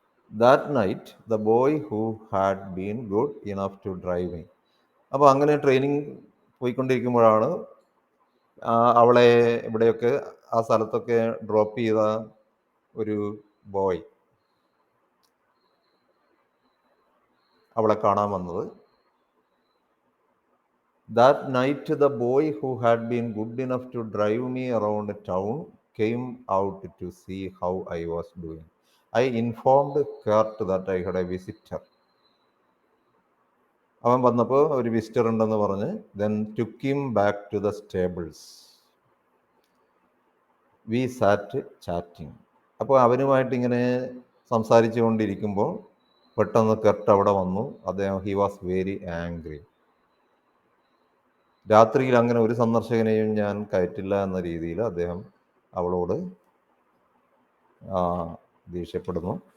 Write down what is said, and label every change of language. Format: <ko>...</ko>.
<en>That night, the boy who had been good enough to drive me.</en> <ml>അപ്പോൾ അങ്ങനെ training പോയിക്കൊണ്ടിരിക്കുമ്പോഴാണ് അവളെ ഇവിടെയൊക്കെ ആ സ്ഥലത്തൊക്കെ ഡ്രോപ്പ് ചെയ്ത ഒരു ബോയ് അവളെ കാണാൻ വന്നത്.</ml> <en>That night, the boy who had been good enough to drive me around town came out to see how I was doing. I informed Kurt that I had a visitor.</en> <ml>അവൻ വന്നപ്പോൾ ഒരു visitor ഉണ്ടെന്ന് പറഞ്ഞ്</ml> <en>then took him back to the stables. We sat chatting.</en> <ml>അപ്പോൾ അവനുമായിട്ട് ഇങ്ങനെ സംസാരിച്ചു കൊണ്ടിരിക്കുമ്പോൾ പെട്ടെന്ന് കെർട്ട് അവിടെ വന്നു. അദ്ദേഹം</ml> <en>He was very angry.</en> <ml>രാത്രിയിൽ അങ്ങനെ ഒരു സന്ദർശകനെയും ഞാൻ കയറ്റില്ല എന്ന രീതിയിൽ അദ്ദേഹം അവളോട് ദേഷ്യപ്പെടുന്നു.</ml>